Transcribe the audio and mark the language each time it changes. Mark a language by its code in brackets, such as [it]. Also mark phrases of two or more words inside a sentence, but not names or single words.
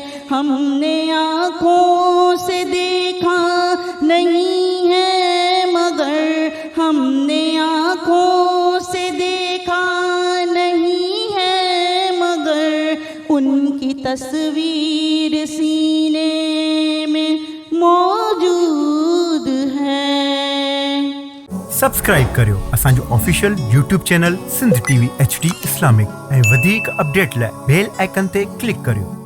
[ur] ہم نے آنکھوں سے دیکھا نہیں ہے مگر ہم نے آنکھوں سے دیکھا نہیں ہے مگر ان کی تصویر سینے میں موجود ہے۔ [sd] سبسڪرائب करियो असांजो ऑफिशियल YouTube चैनल सिंध TV HD इस्लामिक ऐं वधीक अपडेट लाइ [en] bell icon [sd] ते क्लिक करियो।